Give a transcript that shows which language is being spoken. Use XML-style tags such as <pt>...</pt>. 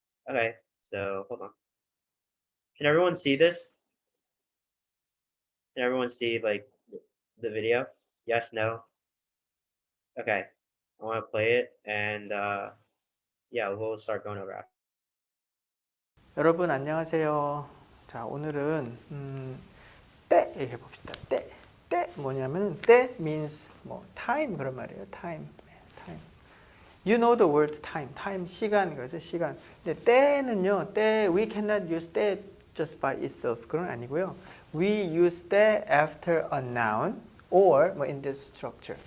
<en>Okay, so hold on. Can everyone see this? Can everyone see like the video? Yes, no? Okay. I want to play it and yeah, we'll start going over after.</en> <ko>여러분 안녕하세요. 자, 오늘은 때 이렇게 봅시다. 때 뭐냐면은 때 means 뭐 time 그런 말이에요.</ko> <en>time. You know the word time.</en> <ko>time 시간 그래서 시간. 근데 때는요.</ko> <en>때 we cannot use 때 just by itself.</en> <ko>그건 아니고요.</ko> <en>We use 때 after a noun or 뭐 in this structure.</en>